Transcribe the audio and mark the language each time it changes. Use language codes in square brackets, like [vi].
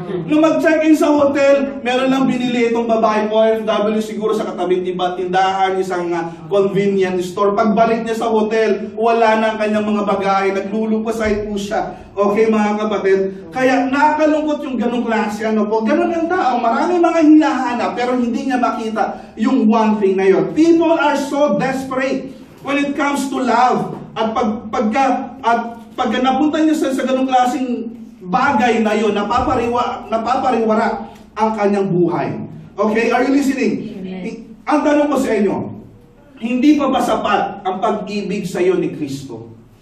[tl] Nung mag-check-in sa hotel, meron lang binili itong babae OFW siguro sa katabing tindahan, isang convenience store. Pagbalik niya sa hotel, wala na ang kanyang mga bagay, naglulupasay po siya. Okay mga kapatid? Kaya nakakalungkot yung ganong klase, ganon ang tao. Marami mga hinahanap, pero hindi niya makita yung one thing na yun. [en] People are so desperate when it comes to love. [tl] At pagka napunta niyo sa ganong klaseng bagay na yun, napapariwara ang kanyang buhay. Okay? [en] Are you listening? [tl] Ang tanong ko sa inyo, hindi pa ba sapat ang pag-ibig sa iyo ni Kristo?